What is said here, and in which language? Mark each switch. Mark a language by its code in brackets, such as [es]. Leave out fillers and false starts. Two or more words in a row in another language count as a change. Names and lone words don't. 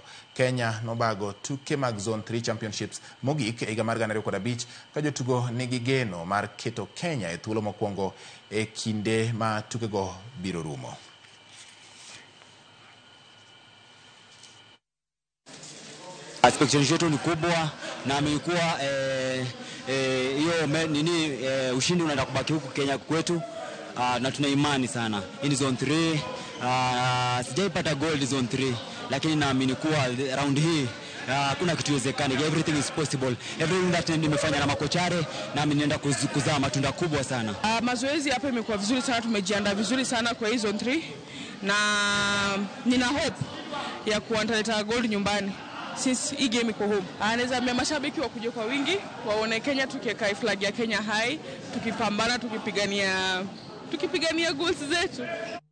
[luo] Kenya nobago tuke mag Zone 3 Championships mogik e higa mar 2005 ka jotugo nigi geno mar keto Kenya e thuolo mokwongo e kinde ma tukego biro rumo. [sw] Expectation yetu ni kubwa na amekuwa hiyo ushindi unaenda kubaki huku Kenya kwetu, na tuna imani sana. In Zone 3 sijaipata gold Zone 3, lakini naamini kuwa round hii kuna kitu wezekani. [en] Everything is possible. Everything that [sw] nimefanya na makochare na mimi naenda kuzaa matunda kubwa sana. Mazoezi hapa imekuwa vizuri sana, tumejiandaa vizuri sana kwa hii Zone 3 na nina hope ya kuandaa gold nyumbani. Since hii game iko home, anaweza ambia mashabiki wakuje kwa wingi waone Kenya tukiweka flag ya Kenya high, tukipambana tukipigania goals zetu.